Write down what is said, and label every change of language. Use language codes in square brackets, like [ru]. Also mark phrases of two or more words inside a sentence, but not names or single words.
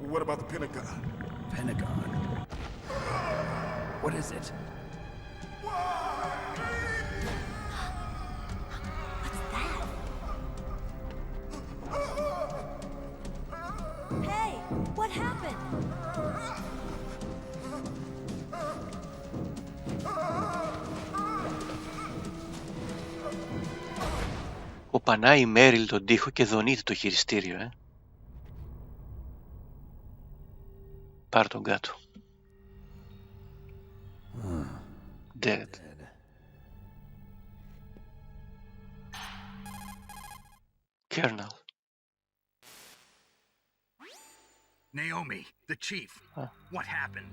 [en] But what about the Pentagon? Pentagon? What is it? What's that? Hey, what happened? [el] Κοπανάει η Μέριλ τον τοίχο και δονείται το χειριστήριο, Πάρ' τον κάτω. [en] Dead. Colonel. Naomi, the chief. What happened?